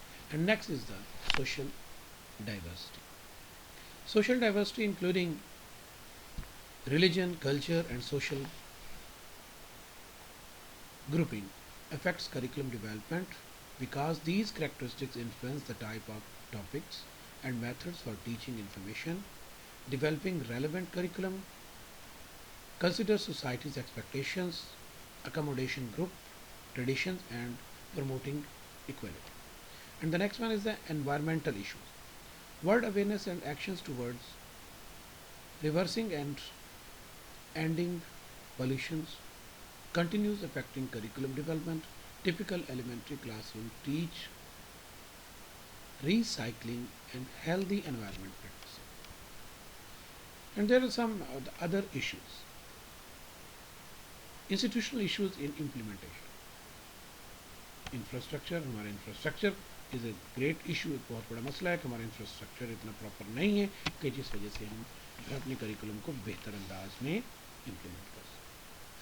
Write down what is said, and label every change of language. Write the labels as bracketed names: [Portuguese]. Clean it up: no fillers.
[English] And next is the social diversity. Social diversity including religion, culture and social grouping affects curriculum development because these characteristics influence the type of topics and methods for teaching information. Developing relevant curriculum considers society's expectations, accommodation group traditions and promoting equality. And the next one is the environmental issues. World awareness and actions towards reversing and ending pollutions continues affecting curriculum development. Typical elementary classroom teach recycling and healthy environment practices. And there are some other issues. Institutional issues in implementation. Infrastructure. [Urdu] ہمارا [English] Infrastructure is a great issue. [Urdu] ایک بہت بڑا مسئلہ ہے کہ ہمارا infrastructure اتنا proper نہیں ہے کہ جس وجہ سے ہم اپنے کریکولم کو بہتر انداز میں امپلیمنٹ کر سکیں.